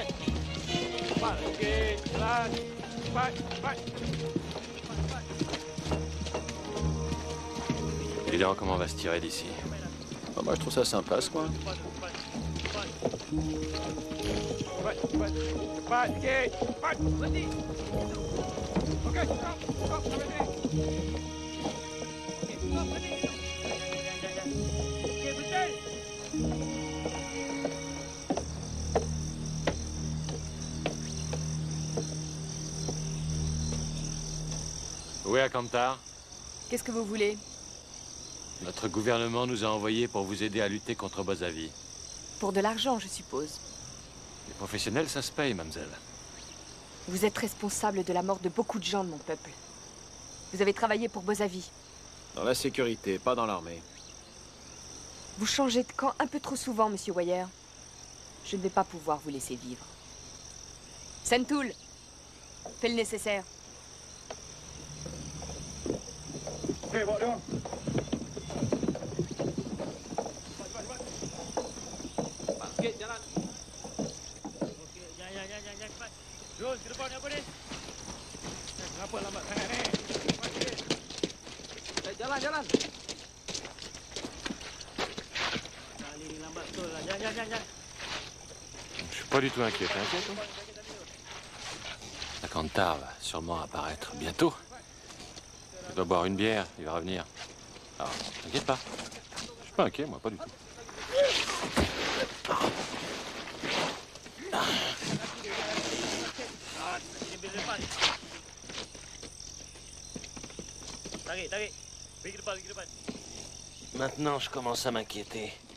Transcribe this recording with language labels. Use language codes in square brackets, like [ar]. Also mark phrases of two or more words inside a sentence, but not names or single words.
[ms] Okey, jalan. Cepat. [fr] Évidemment, comment on va se tirer d'ici? Oh, moi, je trouve ça sympa, ce coin. [ms] Cepat, sikit. Cepat. Berhenti. Okey, stop. Berhenti. Stop, berhenti. Okey, betul. [fr] Où est Akantar? Qu'est-ce que vous voulez? Notre gouvernement nous a envoyés pour vous aider à lutter contre Bozavi. Pour de l'argent, je suppose. Les professionnels, ça se paye, mademoiselle. Vous êtes responsable de la mort de beaucoup de gens de mon peuple. Vous avez travaillé pour Bozavi. Dans la sécurité, pas dans l'armée. Vous changez de camp un peu trop souvent, monsieur Wire. Je ne vais pas pouvoir vous laisser vivre. Sentoul, fais le nécessaire. [ms] Okey, bawa dia. Sikit jalan. Okey, jangan cepat. Terus ke depan apa ni? Kenapa lambat sangat ni? Cepat sikit. Jalan. Kali ni lambat betul lah. Jangan. [fr] Je suis pas du tout inquiet. T'es inquiet, toi? Akantar va sûrement apparaître bientôt. Il doit boire une bière, il va revenir. Alors, t'inquiète pas. Je suis pas inquiet, moi, pas du tout. [ms] Tarik. Pergi ke depan. [fr] Maintenant, je commence à m'inquiéter.